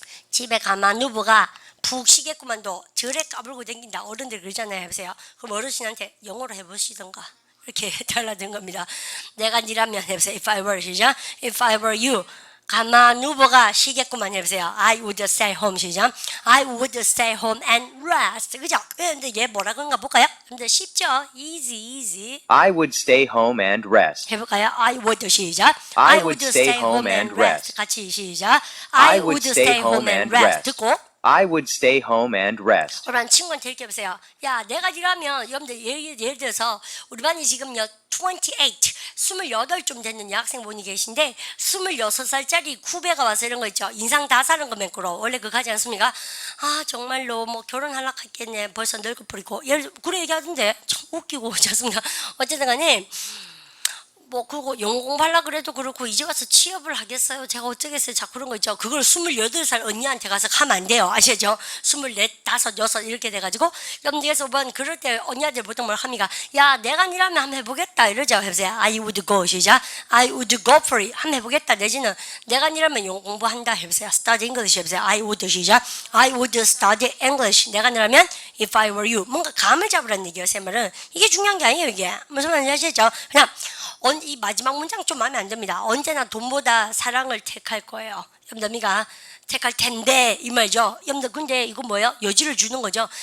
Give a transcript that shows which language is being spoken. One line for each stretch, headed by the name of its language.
Korean: 집에 가만 누워가 푹 쉬겠구만도 절에 까불고 댕긴다. 어른들 그러잖아요. 해보세요. 그럼 어르신한테 영어로 해보시던가. 이렇게 달라든 겁니다. 내가 니라면 해보세요. If I were 시작.
English: If I were you.
Korean: 가만 누워가 쉬겠구만 해보세요.
English: I would stay home 시작. I would stay home and rest.
Korean: 그죠? 근데 얘 뭐라 그런가 볼까요? 근데 쉽죠? Easy.
English: I would stay home and rest.
Korean: 해볼까요?
English: I would
Korean: 시작.
English: I would stay home and rest.
Korean: 같이 시작.
English: I would stay home and rest.
Korean: 듣고
English: I would stay home and rest.
Korean: 그러면 친구한테 이렇게 해보세요. 야, 내가 니라면 여러분들 예를 들어서 우리 반이 지금요 28 좀 됐는 여학생분이 계신데 26살짜리 후배가 와서 이런 거 있죠. 인상 다 사는 거 맨꾸로 원래 그거 하지 않습니까? 아 정말로 뭐 결혼하려고 했겠네. 벌써 늙어 버리고 그래 얘기하던데 참 웃기고 좋습니다. 어쨌든 간에 뭐 그리고 영어 공부하려고 그래도 그렇고 이제 와서 취업을 하겠어요. 제가 어쩌겠어요. 자꾸 그런 거 있죠. 그걸 28살 언니한테 가서 하면 안 돼요. 아시죠? 24, 5, 6 이렇게 돼가지고 여러분들께서 뭐 그럴 때 언니한테 보통 뭘 합니까? 야 내가 니라면 한번 해보겠다 이러죠. 해보세요.
English: I would go 시작. I would go for it.
Korean: 한번 해보겠다. 내지는 내가 니라면 영어 공부한다 해보세요.
English: Study English
Korean: 해보세요.
English: I would 시작. I would study English.
Korean: 내가 니라면
English: if I were you.
Korean: 뭔가 감을 잡으라는 얘기예요. 제 말은. 이게 중요한 게 아니에요. 이게. 무슨 말인지 아시죠? 그냥 이 마지막 문장 좀 마음에 안 듭니다. 언제나 돈보다 사랑을 택할 거예요. 여러분들이가 택할 텐데 이 말이죠. 여러분들 근데 이거 뭐예요? 여지를 주는 거죠.